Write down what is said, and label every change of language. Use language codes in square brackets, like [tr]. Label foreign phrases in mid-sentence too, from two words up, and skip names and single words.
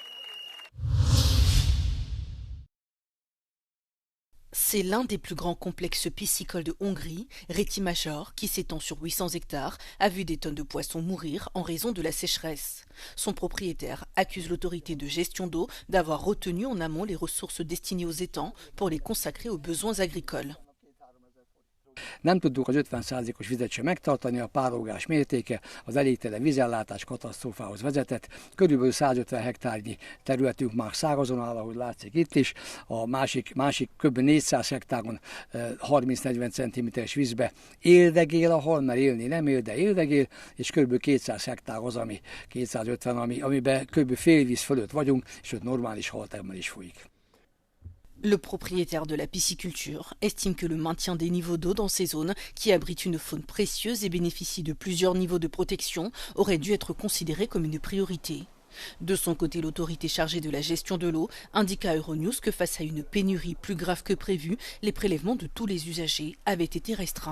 [fr] C'est l'un des plus grands complexes piscicoles de Hongrie, Réti Major, qui s'étend sur 800 hectares, a vu des tonnes de poissons mourir en raison de la sécheresse. Son propriétaire accuse l'autorité de gestion d'eau d'avoir retenu en amont les ressources destinées aux étangs pour les consacrer aux besoins agricoles. [hu] Nem tudtuk az 50%-os vizet sem megtartani, a párolgás mértéke az elégtelen vízellátás katasztrófához vezetett. Körülbelül 150 hektárnyi területünk már szárazon áll, ahogy látszik itt is. A másik kb. 400 hektáron 30-40 cm-es vízbe éldegél a hal, mert élni nem él, de éldegél, és kb. 200 hektár az, 250, amiben kb. fél víz fölött vagyunk, és ott normális haltermelés folyik. [fr] Le propriétaire de la pisciculture estime que le maintien des niveaux d'eau dans ces zones, qui abritent une faune précieuse et bénéficient de plusieurs niveaux de protection, aurait dû être considéré comme une priorité. De son côté, l'autorité chargée de la gestion de l'eau indique à Euronews que face à une pénurie plus grave que prévu, les prélèvements de tous les usagers avaient été restreints.